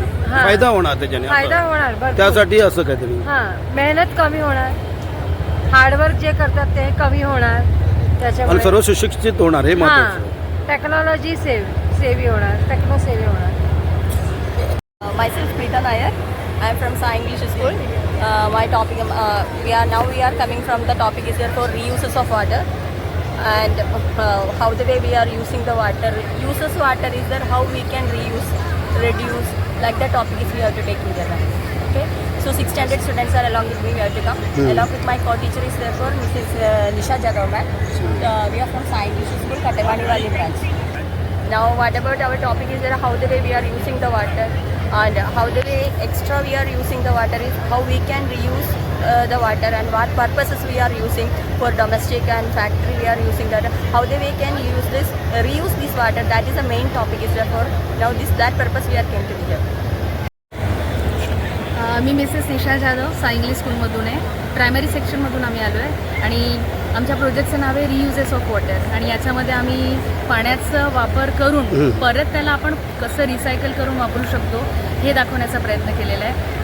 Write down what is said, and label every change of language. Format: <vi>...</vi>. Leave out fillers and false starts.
<mr>हां. फायदा होणार त्याच्याने. फायदा असं. होणार भरपूर. त्यासाठी असं काहीतरी. हां, मेहनत कमी होणार, हार्डवर्क जे करतात ते कमी होणार आणि त्याच्यामुळे. सर्व सुशिक्षित होणार हे महत्त्वाचं. हां, टेक्नॉलॉजी सेवी होणार, टेक्नो सेवी होणार.</mr> <en>Myself Preeta Nair. I am from Sai English School. My topic, we are coming from the topic is here for reuses of water and how the way we are using the water. Uses water is there how we can reuse, reduce, like the topic is we have to take together. Okay. So 6th standard students are along with me. We have to come. Along with my co-teacher is therefore Mrs. Nisha Jadhav ma'am. We are from Sai English School, Katewani Valley branch. Now what about our topic is there how the way we are using the water. And how the way extra we are using the water is how we can reuse the water and what purposes we are using for domestic and factory we are using that. How the way can use this, reuse this water. That is the main topic is therefore now that purpose we are came to here.</en> <mr>मी Mrs Nisha Jadhav Sai English स्कूलमधून आहे. Primary सेक्शनमधून आम्ही आलो आहे आणि आमच्या प्रोजेक्टचं नाव आहे रियुजेस of water आणि याच्यामध्ये आम्ही पाण्याचा वापर करून परत त्याला आपण कसं रिसायकल करून वापरू शकतो हे दाखवण्याचा प्रयत्न केलेला आहे.</mr>